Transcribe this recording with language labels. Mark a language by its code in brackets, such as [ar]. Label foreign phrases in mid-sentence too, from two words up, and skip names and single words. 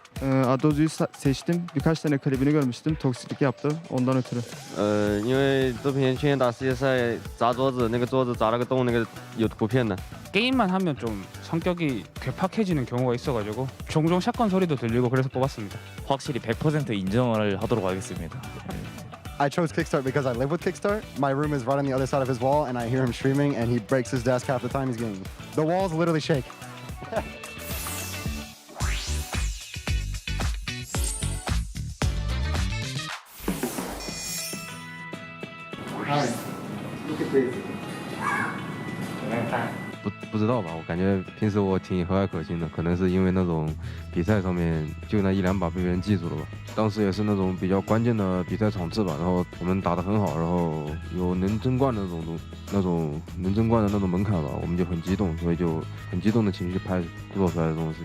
[tr] Adozu'yu seçtim. Birkaç tane klibini görmüştüm. Toksiklik yaptı. Ondan ötürü. [zh] 因为这边去年打世界赛砸桌子，那个桌子砸了个洞，那个有图片的。 [ko] 게임만 하면 좀 성격이 괴팍해지는 경우가 있어가지고 종종 샷건 소리도 들리고 그래서 뽑았습니다. 확실히 100% 인정을 하도록 하겠습니다. [en] I chose Kickstart because I live with Kickstart. My room is right on the other side of his wall, and I hear him streaming, and he breaks his desk half the time he's gaming. The walls literally shake. Alright, look at this. [zh] 不知道吧，我感觉平时我挺和蔼可亲的，可能是因为那种比赛上面就那一两把被别人记住了吧。当时也是那种比较关键的比赛场次吧，然后我们打得很好，然后有能争冠的那种能争冠的那种门槛吧，我们就很激动，所以就很激动的情绪拍做出来的这种事情。